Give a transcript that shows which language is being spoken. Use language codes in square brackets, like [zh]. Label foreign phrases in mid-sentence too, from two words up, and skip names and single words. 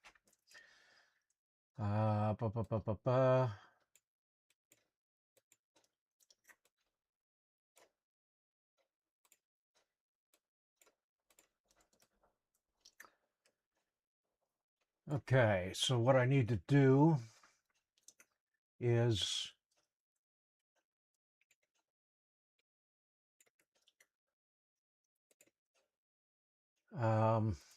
[en] Uh, ba, ba, ba, ba, ba. Okay, so what I need to do is um,